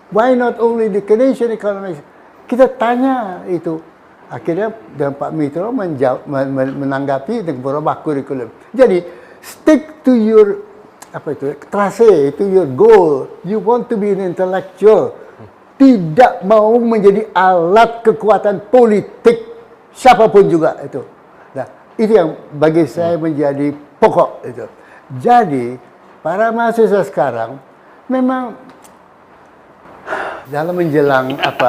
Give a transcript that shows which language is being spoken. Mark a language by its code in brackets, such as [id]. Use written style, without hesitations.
[en] Why not only the Keynesian economics? [id] Kita tanya itu. Akhirnya dan Pak Mitro menanggapi dengan berubah kurikulum. Jadi [en] stick to your trase, to your goal. You want to be an intellectual. [id] Tidak mau menjadi alat kekuatan politik siapapun juga itu. Nah, itu yang bagi saya menjadi pokok itu. Jadi para mahasiswa sekarang memang dalam menjelang